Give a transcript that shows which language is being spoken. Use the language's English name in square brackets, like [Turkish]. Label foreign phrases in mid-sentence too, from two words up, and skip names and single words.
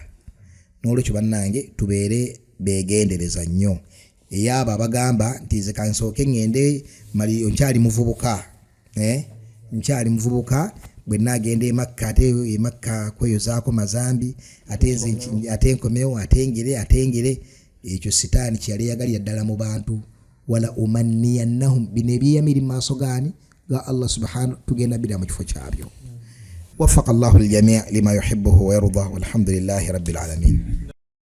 [Ganda] N'olwekyo bannange tubeere beegendereza nnyo eyabo abagamba nti nze kansooke ŋŋende mali nkyali muvubuka, nkyali muvubuka bwe nagenda e Makka, ate e Makka kweyozaako mazambi, ate nkomewo atengere. Ekyo sitaani kyeyali yagalira ddala mu bantu. [Arabic] ولأمنينهم, [Ganda] bino ebyeyamiri mu maaso gaani ga Allah subhanahu, tugenda bira mu kifo kyabyo. [Arabic] وفق الله الجميع لما يحبه ويرضى, والحمد لله رب العالمين.